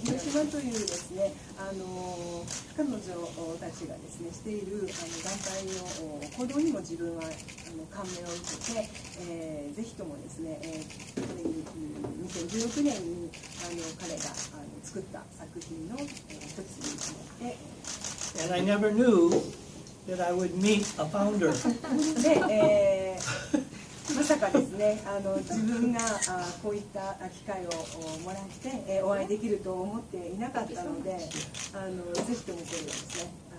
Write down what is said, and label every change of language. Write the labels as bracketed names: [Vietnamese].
[Japanese] 広島というですね、彼女たちがですねしている団体の行動にも自分は感銘を受けて、ぜひともですね、これに2016年に彼が作った作品の一つになって。 [English] And I never knew that I would meet a founder. [Japanese] で、まさかですね、自分がこういった機会をもらって、お会いできると思っていなかったので、ぜひともこれをですね、